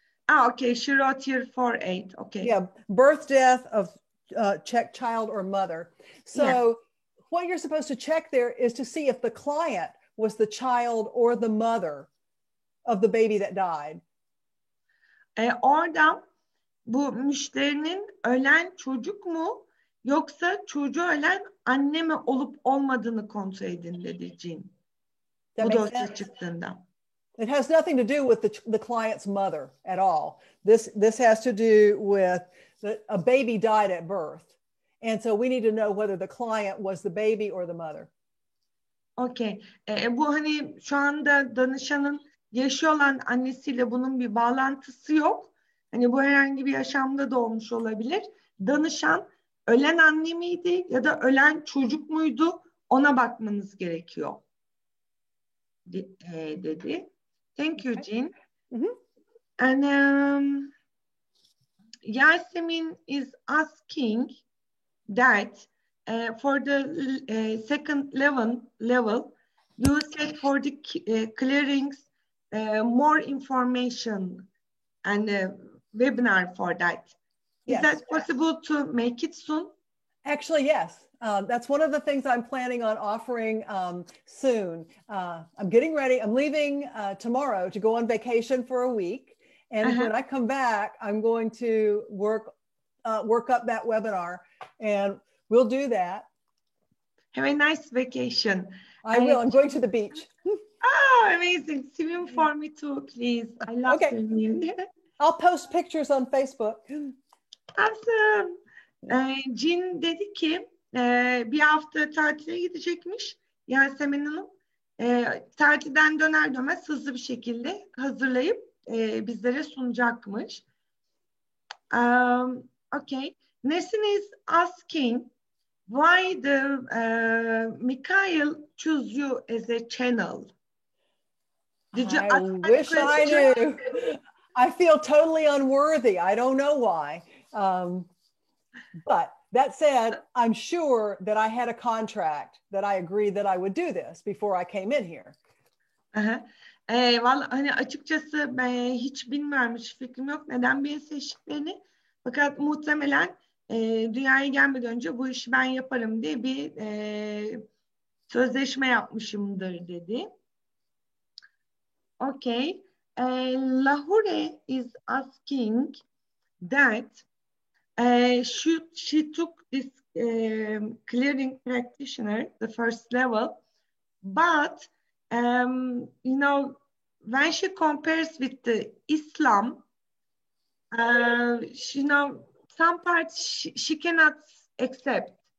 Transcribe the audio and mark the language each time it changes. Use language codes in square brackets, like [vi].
[en] Okay. She wrote here 4.8. Okay. Yeah, birth, death of check child or mother. So what you're supposed to check there is to see if the client was the child or the mother of the baby that died. [tr] Orada bu müşterinin ölen çocuk mu yoksa çocuğu ölen anne mi olup olmadığını kontrol edin dedi Jean. Bu dosya çıktığında. [en] It has nothing to do with the client's mother at all. This has to do with a baby died at birth. And so we need to know whether the client was the baby or the mother. Okay. [tr] Bu hani şu anda danışanın yaşıyor olan annesiyle bunun bir bağlantısı yok. Hani bu herhangi bir yaşamda da olmuş olabilir. Danışan ölen anne miydi ya da ölen çocuk muydu? Ona bakmanız gerekiyor. Dedi. [en] Thank you, Jean. And Yasemin is asking that for the second level, you said for the clearings more information and webinar for that. Is that possible to make it soon? Actually, yes. That's one of the things I'm planning on offering soon. I'm getting ready. I'm leaving tomorrow to go on vacation for a week. And when I come back, I'm going to work up that webinar, and we'll do that. Have a nice vacation. I will. I'm going to the beach. Oh, amazing. Swim for me too, please. I love swimming. I'll post pictures on Facebook. Awesome. [tr] Jean dedi ki bir hafta tatile gidecekmiş Yasemin Hanım. Tatilden döner dönmez hızlı bir şekilde hazırlayıp bizlere sunacakmış. [en] Okay. Nesin is asking why the Mikhail choose you as a channel. Did you I wish I knew. I feel totally unworthy. I don't know why. But that said, I'm sure that I had a contract that I agreed that I would do this before I came in here. [tr] Vallahi hani açıkçası ben hiç bilmiyorum, hiç fikrim yok neden beni seçtiklerini. Fakat muhtemelen dünyaya gelmeden önce bu işi ben yaparım diye bir sözleşme yapmışımdır dedi. [en] Okay. Lahore is asking that she took this clearing practitioner, the first level, but you know, when she compares with the Islam, you know, some parts she cannot accept.